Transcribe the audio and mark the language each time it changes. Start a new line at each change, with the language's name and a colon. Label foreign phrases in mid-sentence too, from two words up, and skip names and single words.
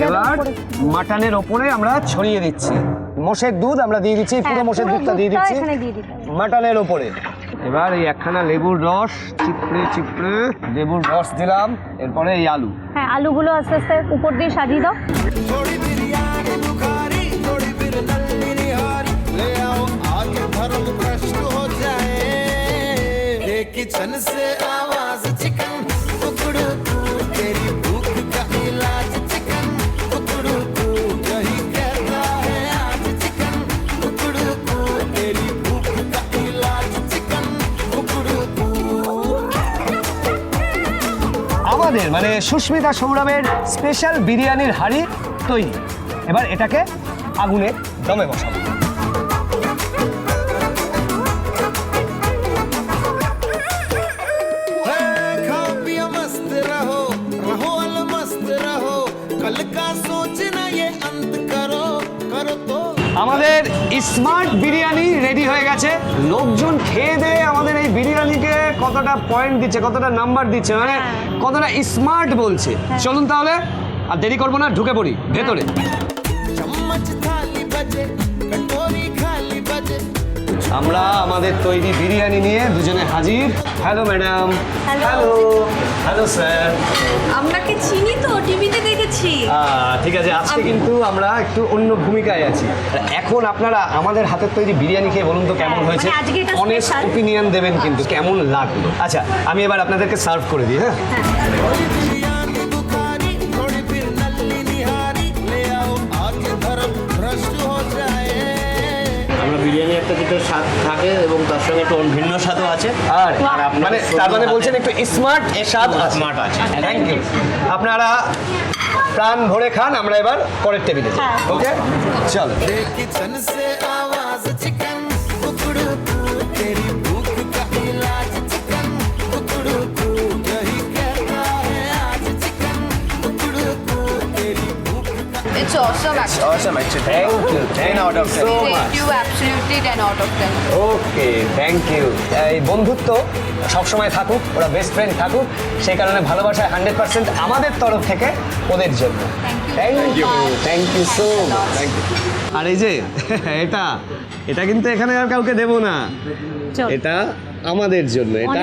Bangla: এবার উপরে। মাটনের ওপরে আমরা ছড়িয়ে দিচ্ছি। মোষের দুধ আমরা দিয়ে দিচ্ছি, পুরো মোষের দুধটা দিয়ে দিচ্ছি এখানে দিয়ে দিতে হবে। মাটনের ওপরে। এবার এই একখানা লেবুর রস চিপড়ে চিপড়ে লেবুর রস দিলাম। এরপরে এই আলু। হ্যাঁ, আলুগুলো আস্তে আস্তে উপর দিয়ে সাজিয়ে দাও।
Hindi: किचन से आवाज चिकन कुकड़ू कू तेरी भूख का इलाज चिकन कुकड़ू कू यही कहता है आज चिकन कुकड़ू कू तेरी भूख का इलाज चिकन कुकड़ू कू।
Bangla: আমাদের মানে সুস্মিতা সৌরভের স্পেশাল বিরিয়ানির হাঁড়ি তৈরি। এবার এটাকে আগুনে দমে বসাবো।
Hindi: खाओ पियो मस्त रहो रहो अलमस्त रहो कल का सोचना ये अंत करो करो तो
Bangla: আমাদের স্মার্ট বিরিয়ানি রেডি হয়ে গেছে। লোকজন খেয়ে দিয়ে আমাদের এই বিরিয়ানিকে কতটা পয়েন্ট দিচ্ছে, কতটা নাম্বার দিচ্ছে, মানে কতটা স্মার্ট বলছে। চলুন তাহলে আর দেরি করবো না, ঢুকে পড়ি ভেতরে।
Hindi: चम्मच थाली बजे कटोरी खाली बजे
Bangla: আমরা আমাদের তৈরি বিরিয়ানি নিয়ে দুজনে হাজির।
English: Hello madam. Hello hello sir.
Bangla: আপনাকে চিনি তো, টিভিতে দেখেছি। ঠিক আছে, আজকে কিন্তু আমরা একটু অন্য ভূমিকায় আছি। আর এখন আপনারা আমাদের হাতের তৈরি বিরিয়ানি খেয়ে বলুন তো কেমন হয়েছে, মানে আজকে এটা অনেস্ট special। ওপিনিয়ন দেবেন কিন্তু কেমন লাগলো। আচ্ছা, আমি এবার আপনাদেরকে সার্ভ করে দিই। হ্যাঁ,
Hindi: थोड़ी बिरयानी बुखारी थोड़ी फिर नल्ली निहारी ले आओ आके धर्म भ्रष्ट हो जाए
Bangla: আমরা বিরিয়ানি একটা যেটা স্বাদ থাকে এবং তার সঙ্গে একটু ভিন্ন স্বাদও আছে। আর মানে তার মানে বলছেন একটু স্মার্ট স্বাদ স্মার্ট আছে।
English: Thank you.
Bangla: আপনারা প্রাণ ভরে খান, আমরা এবার পরের টেবিলে যাই। ওকে, চল।
Hindi: किचन से आवाज चिकन कुकड़ू कू तेरी भूख का इलाज चिकन कुकड़ू कू यही कहता है आज चिकन कुकड़ू कू तेरी भूख का
English: It's awesome actually. Awesome, actually. Thank you. 10 out of 10. So much. Thank you, absolutely 10 out of 10. Okay, thank you.
Bangla: এই বন্ধুত্ব সবসময় থাকুক, ওরা
English: best friend
Bangla: থাকুক, সেই কারণে ভালোবাসায় 100% আমাদের তরফ থেকে ওদের জন্য।
English: Thank you so much. Thank you.
Bangla: আর এই যে এটা কিন্তু এখানে আর কাউকে দেব না, চল। এটা আমাদের জন্য, এটা